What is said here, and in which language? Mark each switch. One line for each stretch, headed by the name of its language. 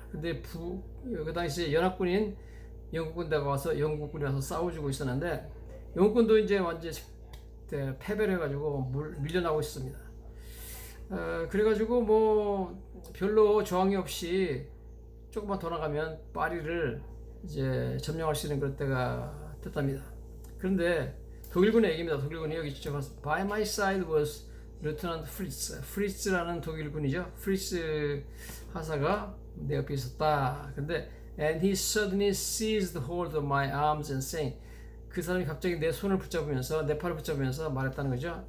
Korean: 근데 그 당시에 연합군인 영국군이 와서 싸워주고 있었는데 영국군도 이제 완전 패배를 해가지고 밀려나고 있었습니다. 그래가지고 뭐 별로 저항이 없이 조금만 더 나가면 파리를 이제 점령할 수 있는 그런 때가 됐답니다. 그런데 독일군의 얘기입니다. 독일군이 여기 직접 와서
English: By my side was Lieutenant Fritz.
Korean: 프리츠라는 독일군이죠. 프리츠 하사가 내 옆에 있었다. 근데
English: And he suddenly seized hold of my arms and saying,
Korean: 그 사람이 갑자기 내 손을 붙잡으면서 내 팔을 붙잡으면서 말했다는 거죠.